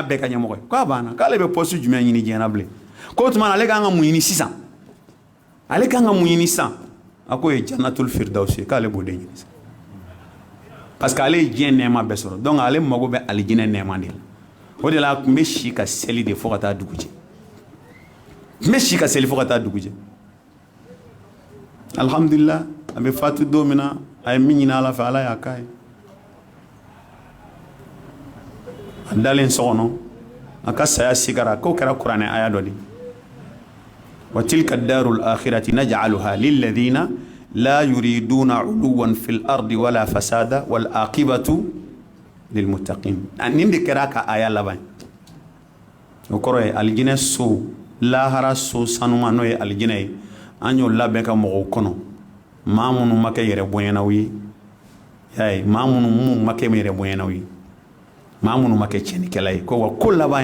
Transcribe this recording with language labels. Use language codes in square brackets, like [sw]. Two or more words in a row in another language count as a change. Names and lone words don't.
[bm] a bɛɛ ka ɲɛmɔgɔ ye k'a banna k'ale bɛ poste jumɛn ɲini diɲɛ na bilen ko tuma ale kan ka mun ɲini sisan ale kan ka mun ɲini sisan a ko ye [ar] جنة الفردوس [bm] k'ale b'o de ɲini sisan [fr] parce que [bm] ale ye diɲɛ nɛɛma bɛɛ sɔrɔ donc ale mago bɛ alijinɛ nɛɛma de la o de la a tun bɛ si ka seli de fo ka taa dugu jɛ n bɛ si ka seli fo ka taa dugu jɛ alhamdulillah a bɛ fatu don min na a ye min ɲini ala fɛ ala y'a k'a ye a dalen so kɔnɔ a ka saya sigara k'o kɛra kuranɛ aya dɔ de [ar] وتلك الدار الآخرة نجعلها للذين لا يريدون علوا في الأرض ولا فسادا والعاقبة للمتقين [bm] nin de kɛra ka aya laban o kɔrɔ ye alijinɛ so lahara so sanuma n'o ye alijinɛ ye an y'o labɛn ka mɔgɔw kɔnɔ maa minnu ma kɛ yɛrɛ bonyanaw ye y'a ye maa minnu ma kɛ yɛrɛ bonyanaw ye maa minnu ma kɛ tiɲɛnikɛla ye ko wa ko laban